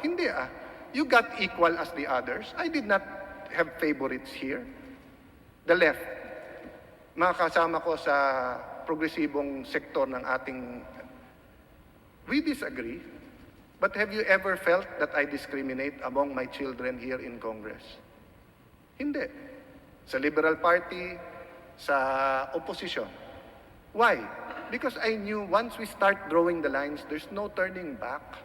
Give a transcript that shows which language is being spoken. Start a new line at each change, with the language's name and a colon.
Filipino: Hindi
English: You got equal as the others. I did not have favorites here.
Filipino: The left, mga kasama ko sa progresibong sektor ng ating,
English: we disagree. But have you ever felt that I discriminate among my children here in Congress?
Filipino: Hindi. Sa Liberal Party, sa opposition.
English: Why? Because I knew once we start drawing the lines, there's no turning back.